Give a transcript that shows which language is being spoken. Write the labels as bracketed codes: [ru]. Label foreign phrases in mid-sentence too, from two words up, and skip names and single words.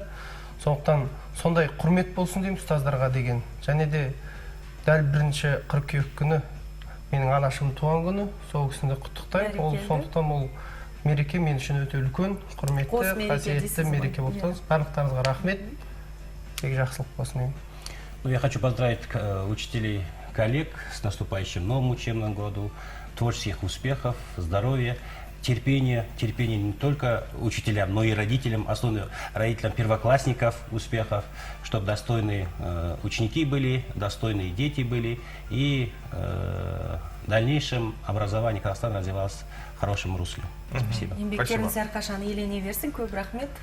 [kk] Сондықтан сондай құрмет болсын деймін ұстаздарға деген. Және де дәл 1 қыркүйек күні менің анашымның туған күні, сол кісіні құттықтаймын. Ол сондықтан ол мереке мен үшін өте үлкен, құрметті, қасиетті мереке болып тұрсыз. Барлықтарыңызға рахмет. Тек жақсылық болсын деймін. [ru] Ну, я хочу поздравить учителей, коллег с наступающим новым учебным годом, творческих успехов, здоровья, терпения не только учителям, но и родителям, особенно родителям первоклассников успехов, чтобы достойные ученики были, достойные дети были, и в дальнейшем образование Казахстана развивалось в хорошем русле. Спасибо. [kk] Еңбектеріңіз әрқашан елене берсін. Көп рахмет.